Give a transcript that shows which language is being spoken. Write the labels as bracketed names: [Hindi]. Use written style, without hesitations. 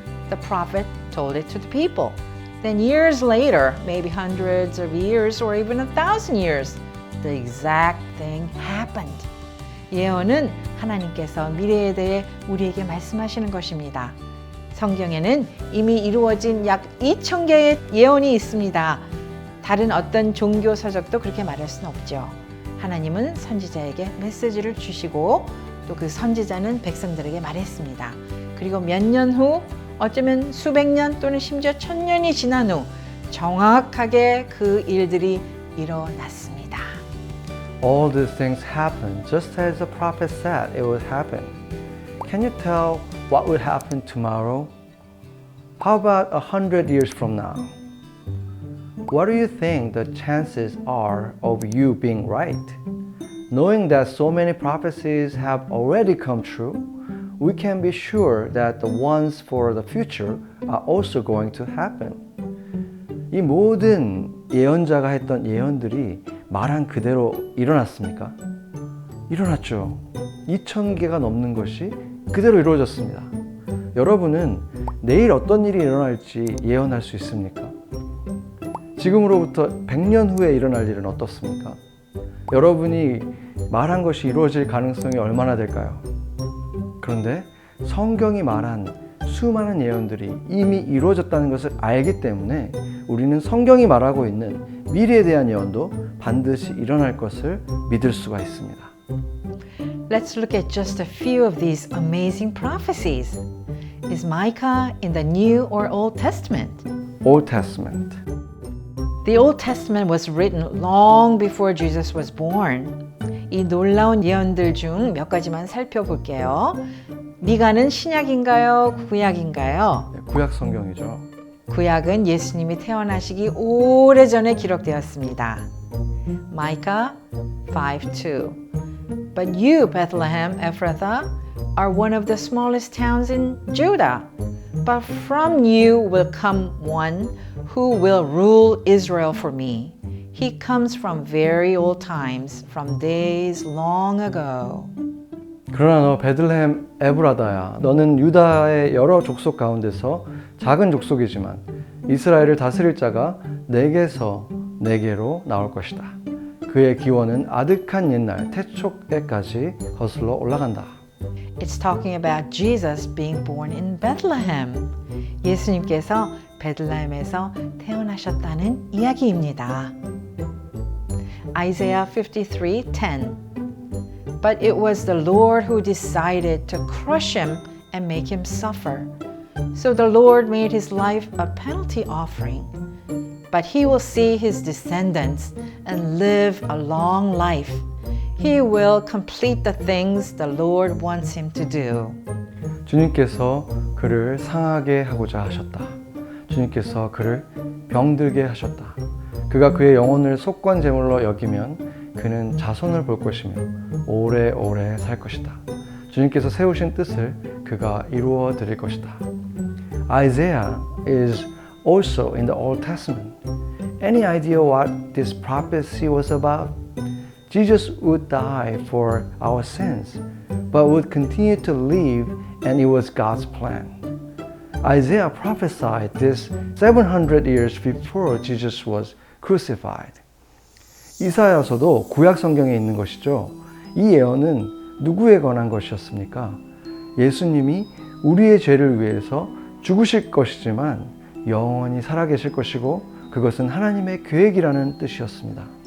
[English] The prophet told it to the people. Then years later, maybe hundreds of years or even 1,000 years, the exact thing happened. [Korean] 예언은 하나님께서 미래에 대해 우리에게 말씀하시는 것입니다. 성경에는 이미 이루어진 약 2,000개의 예언이 있습니다. 다른 어떤 종교 서적도 그렇게 말할 수는 없죠. 하나님은 선지자에게 메시지를 주시고 또 그 선지자는 백성들에게 말했습니다. 그리고 몇 년 후, 어쩌면 수백 년 또는 심지어 1000년이 지난 후 정확하게 그 일들이 일어났습니다. [English] All these things happened just as the prophet said it would happen. Can you tell what will happen tomorrow? How about 100 years from now? What do you think the chances are of you being right? Knowing that so many prophecies have already come true, we can be sure that the ones for the future are also going to happen. [Korean] 이 모든 예언자가 했던 예언들이 말한 그대로 일어났습니까? 일어났죠. 2000개가 넘는 것이 그대로 이루어졌습니다. 여러분은 내일 어떤 일이 일어날지 예언할 수 있습니까? 지금으로부터 100년 후에 일어날 일은 어떻습니까? 여러분이 말한 것이 이루어질 가능성이 얼마나 될까요? 그런데 성경이 말한 수많은 예언들이 이미 이루어졌다는 것을 알기 때문에 우리는 성경이 말하고 있는 미래에 대한 예언도 반드시 일어날 것을 믿을 수가 있습니다. [English] Let's look at just a few of these amazing prophecies. Is Micah in the New or Old Testament? Old Testament. The Old Testament was written long before Jesus was born. [Korean] 이 놀라운 예언들 중 몇 가지만 살펴볼게요. 미가는 신약인가요? 구약인가요? 구약 성경이죠. 구약은 예수님이 태어나시기 오래전에 기록되었습니다. [English] Micah 5:2. But you, Bethlehem Ephrathah, are one of the smallest towns in Judah. But from you will come one who will rule Israel for me. He comes from very old times, from days long ago. [Korean] 그러나 너 베들레헴 에브라다야, 너는 유다의 여러 족속 가운데서 작은 족속이지만 이스라엘을 다스릴 자가 내게서 내게로 나올 것이다. 그의 기원은 아득한 옛날 태초에까지 거슬러 올라간다. [English] It's talking about Jesus being born in Bethlehem. [Korean] 예수님께서 베들레헴에서 태어나셨다는 이야기입니다. [English] Isaiah 53:10. But it was the Lord who decided to crush him and make him suffer. So the Lord made his life a penalty offering. But he will see his descendants and live a long life. He will complete the things the Lord wants him to do. [Korean] 주님께서 그를 상하게 하고자 하셨다. 주님께서 그를 병들게 하셨다. 그가 그의 영혼을 속건 제물로 여기면 그는 자손을 볼 것이며 오래오래 살 것이다. 주님께서 세우신 뜻을 그가 이루어 드릴 것이다. [English] Isaiah is also in the Old Testament. Any idea what this prophecy was about? Jesus would die for our sins, but would continue to live, and it was God's plan. Isaiah prophesied this 700 years before Jesus was crucified. [Korean] 이사야서도 구약 성경에 있는 것이죠. 이 예언은 누구에 관한 것이었습니까? 예수님이 우리의 죄를 위해서 죽으실 것이지만 영원히 살아계실 것이고 그것은 하나님의 계획이라는 뜻이었습니다.